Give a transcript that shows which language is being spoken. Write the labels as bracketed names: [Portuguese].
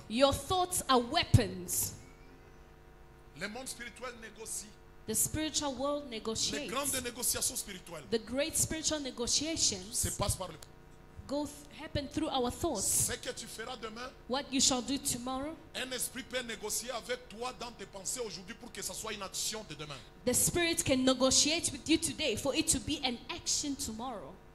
[English] Your thoughts are weapons. [French] Le monde spirituel négocie. [English] The spiritual world [French] Les [English] negotiates. [French] grandes négociations spirituelles [English] The great spiritual negotiations [French] se passent par le... [English] happen through our thoughts. [French] Ce que tu feras demain, [English] What you shall do tomorrow, [French] un esprit peut négocier avec toi dans tes pensées aujourd'hui pour que ça soit une action de demain. [English] the Spirit can negotiate with you today for it to be an action tomorrow.